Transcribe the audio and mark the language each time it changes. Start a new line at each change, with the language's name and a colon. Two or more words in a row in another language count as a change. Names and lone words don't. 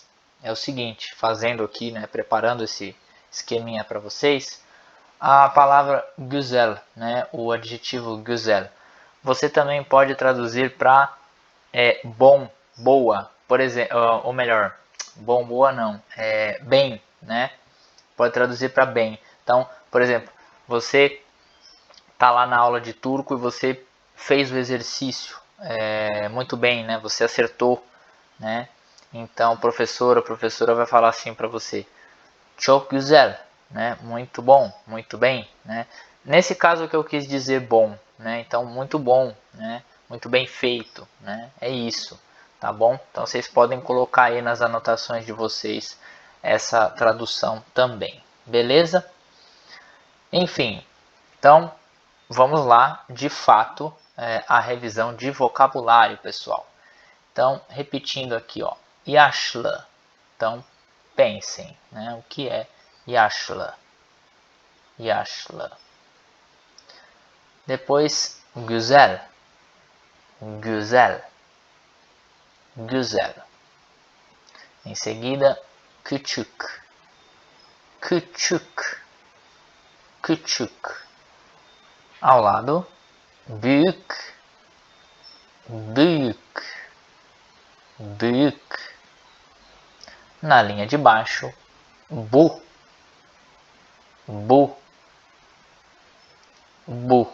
Portuguese: É o seguinte, fazendo aqui, né, preparando esse esqueminha para vocês, a palavra güzel, né, o adjetivo güzel, você também pode traduzir para bom, boa, por exemplo, ou melhor, bom, boa não, bem, né? Pode traduzir para bem. Então, por exemplo, você tá lá na aula de turco e você fez o exercício muito bem, né? Você acertou, né? Então, o professor, a professora vai falar assim para você:
Turkish: Çok güzel,
Portuguese: né? Muito bom, muito bem, né? Nesse caso que eu quis dizer bom, né? Então, muito bom, né? Muito bem feito, né? É isso, tá bom? Então, vocês podem colocar aí nas anotações de vocês essa tradução também, beleza? Enfim, então vamos lá, de fato, a revisão de vocabulário, pessoal. Então, repetindo aqui, ó, yaşlı. Então, pensem, né? O que é yaşlı?
Turkish: Yaşlı. Depois, güzel. Güzel. Güzel.
Portuguese: Em seguida, küçük.
Turkish: Küçük. Küçük.
Portuguese: Ao lado,
Turkish: büyük. Büyük. Büyük.
Portuguese: Na linha de baixo,
Turkish: bu. Bu. Bu.